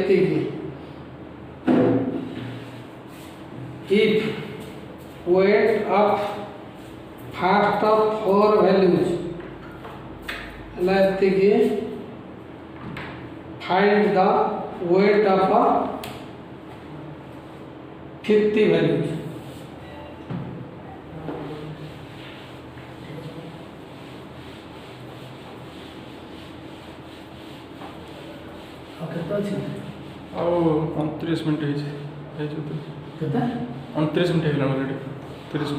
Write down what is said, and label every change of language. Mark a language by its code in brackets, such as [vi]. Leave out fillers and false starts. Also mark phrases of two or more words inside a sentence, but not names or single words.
[en] if weight of first of 4 values like find the weight of 50 values okay [mai] तो अछि आ 29 मिनट है केता 29 मिनट है ऑलरेडी 30